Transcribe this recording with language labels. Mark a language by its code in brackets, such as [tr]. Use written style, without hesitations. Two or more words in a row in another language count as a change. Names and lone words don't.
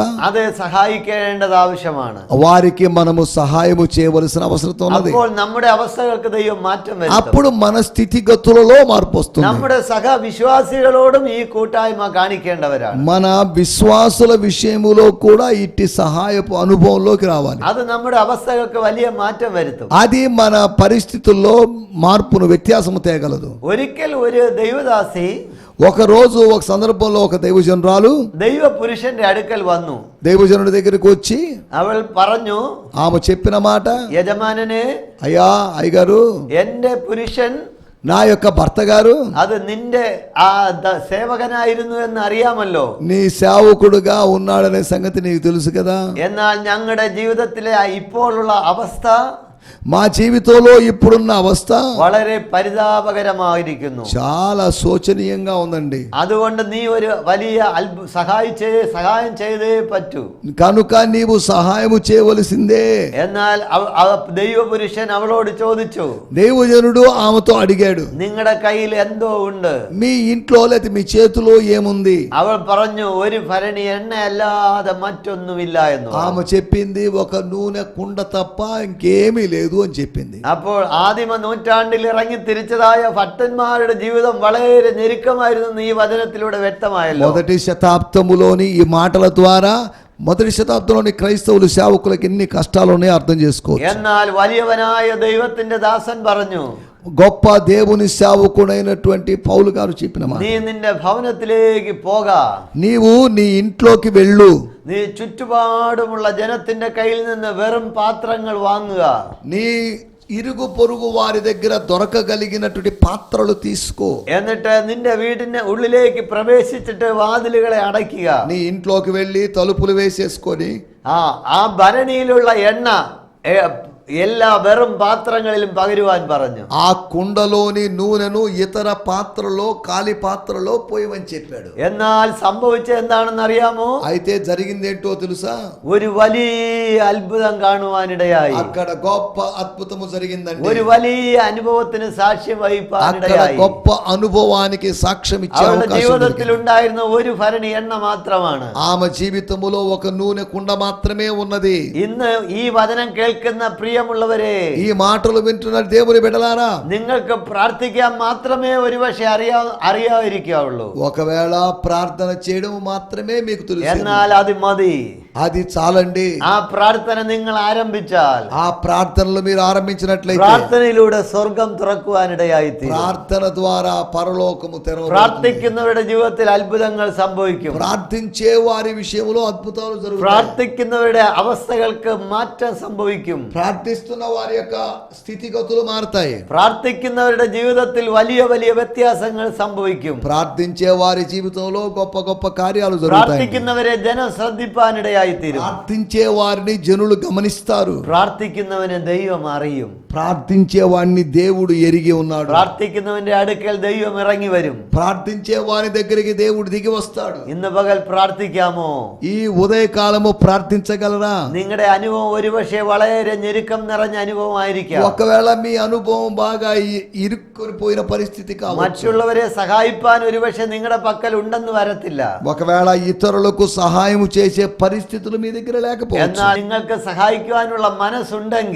[ml] അത് സഹായിക്കേണ്ടത് ആവശ്യമാണ്. [te] వారికి మనము సహాయము చేయవలసిన అవసరం ఉన్నది. [ml] അപ്പോൾ നമ്മുടെ അവസ്ഥകൾക്ക് ദൈവം മാറ്റം വരുത്തും. [te] అప్పుడు మన స్థితిగతులలో మార్పు వస్తుంది. [ml] നമ്മുടെ സഹവിശ്വാസികളോടും ഈ കൂട്ടായ്മ കാണിക്കേണ്ടവരാണ്. [te] మన విశ్వాసుల విషయములో కూడా ఇట్టి సహాయపు అనుభవంలోకి రావాలి. [ml] അത് നമ്മുടെ അവസ്ഥകൾക്ക് വലിയ മാറ്റം വരുത്തും. [te] అది మన పరిస్థితుల్లో మార్పును వ్యత్యాసము తేగలదు. [ml] ഒരിക്കൽ ഒരു ദൈവദാസി [te] ఒక రోజు ఒక సందర్భంలో ఒక దైవజనురాలు [ml] ദൈവ പുരുഷന്റെ അടുക്കൽ വന്നു. [te] దైవజనుడి దగ్గరికి వచ్చి [ml] അവൾ പറഞ്ഞു, [te] ఆమె చెప్పిన మాట, [ml] യജമാനനെ, [te] అయ్యా అయ్యగారు, [ml] എന്റെ പുരുഷൻ [te] నా యొక్క భర్త గారు [ml] അത് നിന്റെ ആ സേവകനായിരുന്നു എന്ന് അറിയാമല്ലോ. [te] నీ సేవకుడుగా ఉన్నాడనే సంగతి నీకు తెలుసు కదా. [ml] എന്നാൽ ഞങ്ങളുടെ ജീവിതത്തിലെ ഇപ്പോഴുള്ള അവസ്ഥ, [te] మా జీవితంలో ఇప్పుడున్న అవస్థ [ml] വളരെ പരിതാപകരമായിരിക്കുന്നു. [te] చాలా శోచనీయంగా ఉందండి. [ml] അതുകൊണ്ട് നീ ഒരു വലിയ സഹായം ചെയ്തേ പറ്റൂ. [te] కనుక నీవు సహాయము చేయవలసిందే. [ml] എന്നാൽ ദൈവപുരുഷൻ അവളോട് ചോദിച്ചു, [te] దైవజనుడు ఆమెతో అడిగాడు, [ml] നിങ്ങളുടെ കയ്യിൽ എന്തോ ഉണ്ട്? [te] మీ ఇంట్లో లేదా మీ చేతిలో ఏముంది? [ml] അവൾ പറഞ്ഞു, ഒരു ഭരണി എണ്ണ അല്ലാതെ മറ്റൊന്നുമില്ല എന്ന്. [te] ఆమె చెప్పింది, ఒక నూనె కుండ తప్ప ఇంకేమీ లేదు అని చెప్పింది. [ml] അപ്പോൾ ആദിമ നൂറ്റാണ്ടിൽ ഇറങ്ങി തിരിച്ചതായ ഭക്തന്മാരുടെ ജീവിതം വളരെ ഞെരുക്കമായിരുന്നു ഈ വചനത്തിലൂടെ വ്യക്തമായല്ലോ. [te] మొదటి శతాబ్దములోని ఈ మాటల ద్వారా మొదటి శతాబ్దంలోని క్రైస్తవులు సేవకులకు ఎన్ని కష్టాలు ఉన్నాయో అర్థం చేసుకోవచ్చు. [ml] എന്നാൽ വലിയവനായ ദൈവത്തിന്റെ ദാസൻ പറഞ്ഞു, [te] గొప్ప దేవుని సేవకుడైనటువంటి పౌలు గారు చెప్పిన మాట, [ml] നീ നിന്റെ ഭവനത്തിലേക്ക് പോക, [te] నీవు నీ ఇంట్లోకి వెళ్ళు, [ml] നീ ചുറ്റുപാടുമുള്ള ജനത്തിന്റെ കയ്യിൽ നിന്ന് വെറും പാത്രങ്ങൾ വാങ്ങുക, [te] నీ ఇరుగు పొరుగు వారి దగ్గర దొరకగలిగినటువంటి పాత్రలు తీసుకో, [ml] എന്നിട്ട് നിന്റെ വീടിന്റെ ഉള്ളിലേക്ക് പ്രവേശിച്ചിട്ട് വാതിലുകളെ അടയ്ക്കുക. [te] నీ ఇంట్లోకి వెళ్ళి తలుపులు వేసేసుకొని [ml] ആ ഭരണിയിലുള്ള എണ്ണ എല്ലാ വെറും പാത്രങ്ങളിലും പകരുവാൻ പറഞ്ഞു. [te] ఆ కుండలోని నూనెను ఇతర పాత్రలో ఖాళీ పాత్రలో పోయమని చెప్పాడు. [ml] എന്നാൽ സംഭവിച്ചത് എന്താണെന്ന് അറിയാമോ? [te] అయితే జరిగిందేంటో తెలుసా? [ml] ഒരു വലിയ അത്ഭുതം കാണുവാനിടയായി. [te] అక్కడ గొప్ప అద్భుతము జరిగిందండి. [ml] ഒരു വലിയ അനുഭവത്തിന് സാക്ഷ്യം [te] అక్కడ [ml] വഹിപ്പാനിടയായി. [te] గొప్ప అనుభవానికి సాక్ష్యం ఇచ్చే [ml] അവളുടെ [te] అవకాశం [ml] ജീവിതത്തിൽ [te] దొరికింది. [ml] ഉണ്ടായിരുന്ന ഒരു ഭരണി എണ്ണ മാത്രമാണ്. [te] ఆమె జీవితములో ఒక నూనె కుండ మాత్రమే ఉన్నది. [ml] ഇന്ന് ഈ വചനം കേൾക്കുന്ന പ്രിയമുള്ളവരെ, [te] ఈ మాటలు వింటున్న దేవుని బిడ్డలారా, [ml] നിങ്ങൾക്ക് പ്രാർത്ഥിക്കാൻ മാത്രമേ ഒരുപക്ഷെ അറിയാതിരിക്കാവുള്ളൂ. [te] ఒకవేళ ప్రార్థన చేయడం మాత్రమే మీకు తెలుసు, [ml] എന്നാൽ അത് മതി. [te] అది చాలండి. [ml] ആ പ്രാർത്ഥന നിങ്ങൾ ആരംഭിച്ചാൽ, [te] ఆ ప్రార్థనలు మీరు ఆరంభించినట్లయితే [ml] പ്രാർത്ഥനയിലൂടെ സ്വർഗം തുറക്കുവാനിടയായി തീരും. [te] ప్రార్థన ద్వారా పరలోకము తెరవబడుతుంది. [ml] പ്രാർത്ഥിക്കുന്നവരുടെ ജീവിതത്തിൽ അത്ഭുതങ്ങൾ സംഭവിക്കും. [te] ప్రార్థించే వారి విషయంలో అద్భుతాలు జరుగుతాయి. [ml] പ്രാർത്ഥിക്കുന്നവരുടെ അവസ്ഥകൾക്ക് മാറ്റം സംഭവിക്കും. [te] ప్రార్థిస్తున్న వారి యొక్క స్థితిగతులు మారుతాయి. [ml] പ്രാർത്ഥിക്കുന്നവരുടെ ജീവിതത്തിൽ വലിയ വലിയ വ്യത്യാസങ്ങൾ സംഭവിക്കും. [te] ప్రార్థించే వారి జీవితంలో గొప్ప గొప్ప కార్యాలు జరుగుతాయి. [ml] പ്രാർത്ഥിക്കുന്നവരെ ജനം ശ്രദ്ധിപ്പാനിടയായി തീരും. [te] ప్రార్థించే వారిని జనులు గమనిస్తారు. [ml] പ്രാർത്ഥിക്കുന്നവനെ ദൈവം അറിയും. [te] ప్రార్థించే వాడిని దేవుడు ఎరిగి ఉన్నాడు. [ml] പ്രാർത്ഥിക്കുന്നവന്റെ അടുക്കൽ ദൈവം ഇറങ്ങി വരും. [te] ప్రార్థించే వారి దగ్గరికి దేవుడు దిగి వస్తాడు. [ml] ഇന്ന് പകൽ പ്രാർത്ഥിക്കാമോ? [te] ఈ ఉదయకాలము ప్రార్థించగలరా? [ml] നിങ്ങളുടെ അനുഭവം ഒരുപക്ഷെ വളരെ ഞെരുക്കം നിറഞ്ഞ അനുഭവമായിരിക്കാം. [te] ఒకవేళ మీ అనుభవం బాగా ఇరుక్కుని పోయిన పరిస్థితి కావచ్చు. [ml] മറ്റുള്ളവരെ സഹായിപ്പാൻ ഒരുപക്ഷെ നിങ്ങളുടെ പക്കൽ ഉണ്ടെന്ന് വരത്തില്ല. [te] ఒకవేళ ఇతరులకు సహాయం చేసే పరిస్థితులు మీ దగ్గర లేకపోవచ్చు. [ml] എന്നാൽ നിങ്ങൾക്ക് സഹായിക്കുവാനുള്ള മനസ്സുണ്ടെങ്കിൽ,